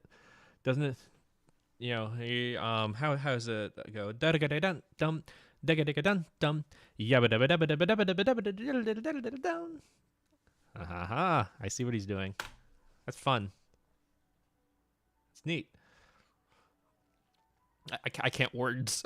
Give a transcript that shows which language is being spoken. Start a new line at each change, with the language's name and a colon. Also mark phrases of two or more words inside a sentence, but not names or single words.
English: Doesn't it? You know, how does it go? Da da da dum dum da da da dum dum yabba dabba dabba dabba dabba dabba dabba dabba dabba dum. Aha! I see what he's doing. That's fun. It's neat. I can't words.